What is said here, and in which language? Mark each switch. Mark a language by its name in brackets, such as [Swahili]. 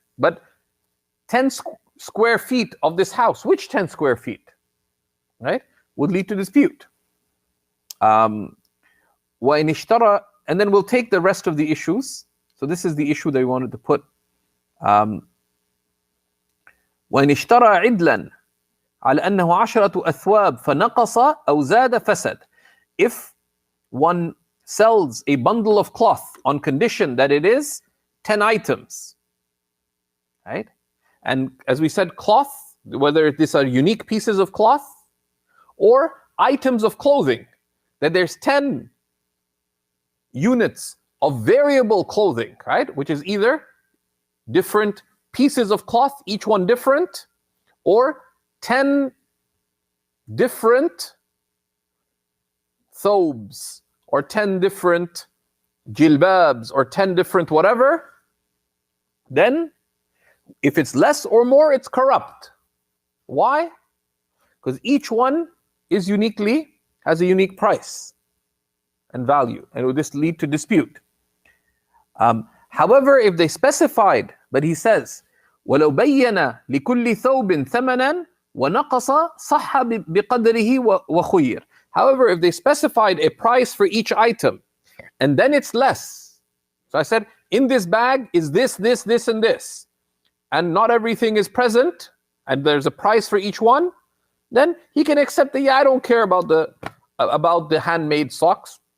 [English] But 10 square feet of this house, which 10 square feet? Right? Would lead to dispute. [Arabic] وَإِنِ اشْتَرَى, [English] and then we'll take the rest of the issues. So this is the issue that we wanted to put. [Arabic] وَإِنِ اشْتَرَى عِدْلًا على أنه 10 أثواب فنقص أو زاد فسد. [English] If one sells a bundle of cloth on condition that it is 10 items, right? And as we said, cloth, whether these are unique pieces of cloth or items of clothing, that there's 10 units of variable clothing, right? Which is either different pieces of cloth, each one different, or 10 different thobes, or 10 different jilbabs, or 10 different whatever, then if it's less or more, it's corrupt. Why? Because each one is has a unique price and value, and it would just lead to dispute. However, if they specified, but he says, [Arabic] وَلَوْ بَيَّنَ لِكُلِّ ثَوْبٍ ثَمَنًا وَنَقَصَ صَحَّ بِقَدْرِهِ وَخُيِّرٍ. [English] However, if they specified a price for each item, and then it's less. So I said, in this bag is this, this, this, and this. And not everything is present. and there's a price for each one, then he can accept that, yeah, I don't care about the handmade socks.